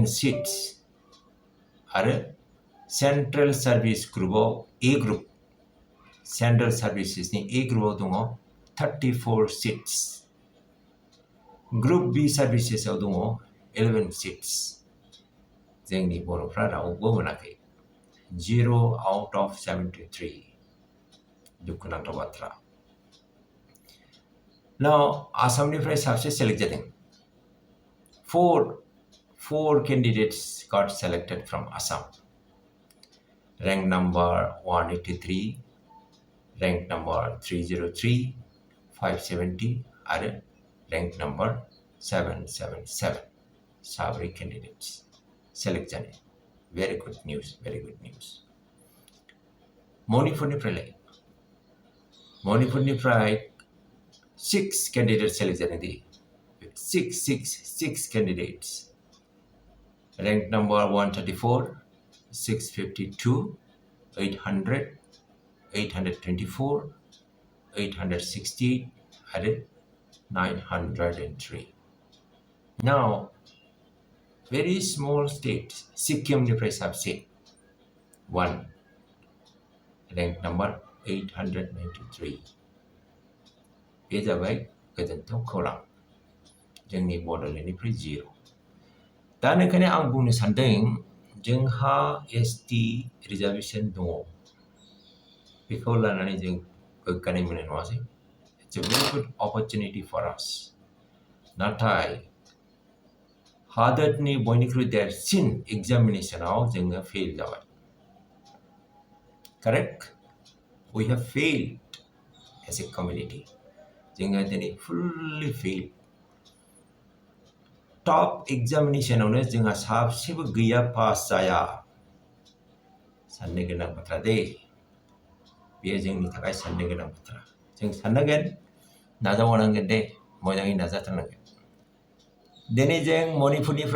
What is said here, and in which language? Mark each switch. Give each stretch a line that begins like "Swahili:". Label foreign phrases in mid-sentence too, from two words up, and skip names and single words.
Bodo: सीट्स आरो सेंट्रल सर्विस ग्रुपआव A ग्रुप सेंट्रल सर्विसेसनि A ग्रुपआव दङ 34 सीट्स ग्रुप B सर्विसेसआव दङ 11 सीट्स जोंनि बर'फ्रा रावबो मोनाखै
English: 0 out of 73
Bodo: दुखुनांथाव बाथ्रा
English: Now
Bodo: आसामनिफ्राय साबसे सेलेक्ट जादों
English: 4 candidates got selected from Assam rank number 183 rank number 303 570 आरो rank number 777
Bodo: साब्रै candidates select जानाय
English: very good news
Bodo: मणिपुरनिफ्राय 6 candidates select जानाय दे 6 candidates
English: rank number
Bodo: 134 652 800 824 868 आरो
English: 903 now very small state Sikkim
Bodo: निफ्राय साबसे
English: 1 rank number 893
Bodo: बे जाबाय गोजोनथाव खौरां जोंनि बड'लेण्डनिफ्राय 0 दा ओंखायनो आं बुंनो सानदों जोंहा ST रिजार्वेशन दङ बेखौ लानानै जों गोग्गानाय मोनो नङासै
English: It's a very good opportunity for us
Bodo: नाथाय हादोरनि बयनिख्रुइ देरसिन एग्जामिनेशनाव जोङो फेल जाबाय करेक्ट
English: we have failed as a community
Bodo: जोङो दिनै
English: fully failed
Bodo: टप एग्जामिनेशनावनो जोंहा साबसेबो गैया पास जाया साननो गोनां बाथ्रा दे बेयो जोंनि थाखाय साननो गोनां बाथ्रा जों साननांगोन नाजाबावनांगोन दे मोजाङै नाजाथारनांगोन दिनै जों मणिपुरनिफ्राय